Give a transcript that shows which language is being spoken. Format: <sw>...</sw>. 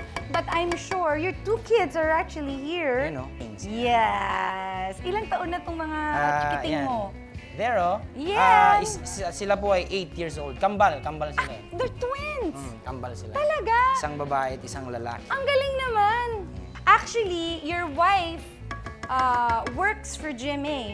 <en>But I'm sure your two kids are actually here. You know. Yes!</en> <tl>Ilang taon na itong mga chikiting Yan. mo?</tl> <en>There, oh.</en> <tl>Yan! Sila po ay</tl> <en>8 years old.</en> <tl>Kambal sila eh.</tl> <en>They're twins!</en> <tl>Kambal sila. Talaga? Isang babae at isang lalaki. Ang galing naman!</tl> <en>Actually, your wife works for GMA.</en>